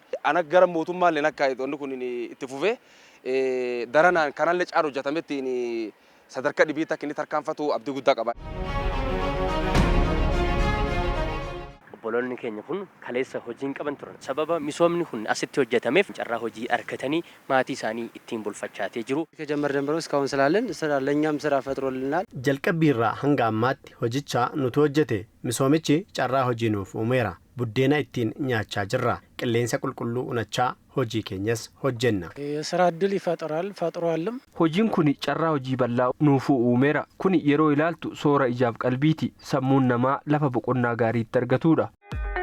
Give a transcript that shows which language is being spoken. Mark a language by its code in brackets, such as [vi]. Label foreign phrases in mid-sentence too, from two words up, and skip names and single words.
[om] Ana gara mootummaallee akka wanti kun itti fufee daranaan kanallee caalu hojjetametti sadarkaa dhibiitti akka inni tarkaanfatu abdii guddaa qaba. Obboloonni keenya kun kaleessa hojiin qaban turan. Sababa misoomni kun asitti hojjetameef carraa hojii argatanii maatii isaanii ittiin bulfachaatee jiru. [am] ከጀመር ጀምሮ እስካሁን ስላለን ለኛም ስራ ፈጥሮልናል። [om] jalqabbiirra hanga ammaatti hojicha nutu hojjete misoomichi carraa hojii nuuf uumeera. buddeena ittiin nyaachaa jirra. qilleensa qulqulluu unachaa hojii keenyas hojjenna. [am] የስራ እድል ይፈጥራል ፈጥሯልም። [om] hojiin kun carraa hojii bal'aa nuuf uumeera. kun yeroo ilaaltu soora ijaaf qalbiiti sammuun namaa lafa boqonnaa gaariitti argatudha.